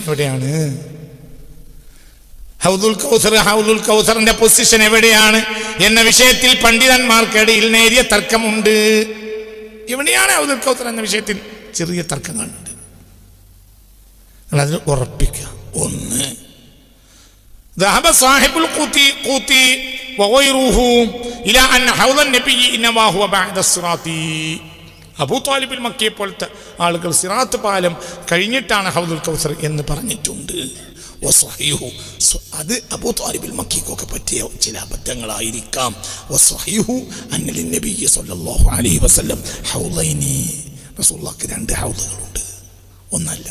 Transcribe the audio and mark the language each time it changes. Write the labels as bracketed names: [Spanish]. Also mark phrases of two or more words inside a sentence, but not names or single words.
[Malayalam] എവിടെയാണ് ഹൗദുൽ കൗസറിന്റെ പൊസിഷൻ എവിടെയാണ് എന്ന വിഷയത്തിൽ പണ്ഡിതന്മാർക്കിടയിൽ നേരിയ തർക്കമുണ്ട്. എവിടെയാണ് ഹൗദുൽ കൗസർ എന്ന വിഷയത്തിൽ ചെറിയ തർക്കങ്ങളുണ്ട്. നിങ്ങളതിൽ ഉറപ്പിക്കുക. ഒന്ന്, [Arabic] ذهب صاحب القوت وغيره إلى أن حوض النبي إنما هو بعد الصراط. [Malayalam] അബൂ ത്വാലിബുൽ മക്കിയെ പോലത്തെ ആളുകൾ സിറാത്ത് പാലം കഴിഞ്ഞിട്ടാണ് ഹൗദുൽ കൗസർ എന്ന് പറഞ്ഞിട്ടുണ്ട്. അത് അബൂ ത്വാലിബുൽ മക്കിക്കൊക്കെ പറ്റിയ ചില അബദ്ധങ്ങളായിരിക്കാം. റസൂലുള്ളാഹിക്ക് 2 ഹൗദുകളുണ്ട്, ഒന്നല്ല.